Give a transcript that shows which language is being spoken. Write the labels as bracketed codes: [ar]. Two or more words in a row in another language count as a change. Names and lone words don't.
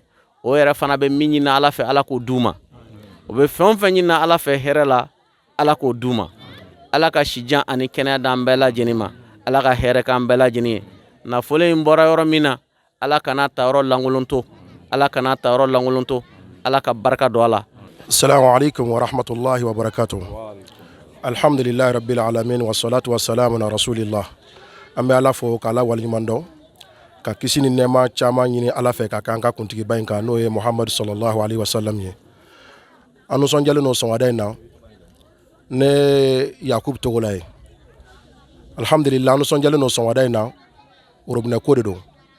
[bm] O yɛrɛ fana bɛ min ɲini Ala fɛ Ala k'o d'u ma. O bɛ fɛn o fɛn ɲini Ala fɛ hɛrɛ la Ala k'o d'u ma. Ala ka sijan ani kɛnɛya d'an bɛɛ lajɛlen ma. Ala ka hɛrɛ k'an bɛɛ lajɛlen ye. Nafolo in bɔra yɔrɔ min na Ala kana ta yɔrɔ lankolon to. Ala kana ta yɔrɔ lankolon to. Ala ka barika don a la. [ar] السلام عليكم ورحمة الله وبركاته. الحمد لله رب العالمين والصلاة والسلام على رسول الله. [bm] An bɛ Ala fo k'Ala waleɲuman dɔn ka kisi ni nɛɛma caman ɲini Ala fɛ ka k'an ka kuntigiba in kan n'o ye Muhamadu [ar] صلى الله عليه وسلم [bm] ye. An nisɔndiyalen don sɔgɔmada in na ne Yakubu Togola ye. Alhamdulillah an nisɔndiyalen don sɔgɔmada in na robinet ko de don.